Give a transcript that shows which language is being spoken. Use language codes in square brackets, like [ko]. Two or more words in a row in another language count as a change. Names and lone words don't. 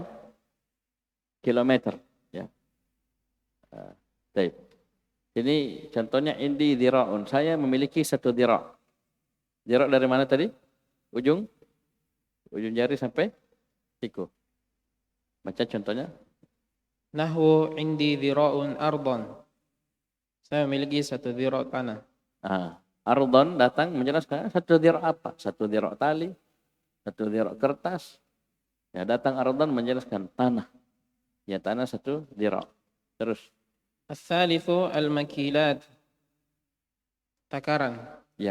[id] Kilometer. Ya. Baik. Ini contohnya [ar] عندي ذراع. [id] Saya memiliki satu dira'. Dira' dari mana tadi? Ujung jari sampai siku. Baca contohnya. [ar] نحو عندي ذراع أرض. [id] Saya memiliki satu dhira' tanah. Ardon datang menjelaskan satu dira' apa? Satu dira' tali, satu dira' kertas. Ya, datang ardon menjelaskan tanah. Ya, tanah satu dira'. Terus. [ar] الثالث المكيلات. [id] Takaran. Ya,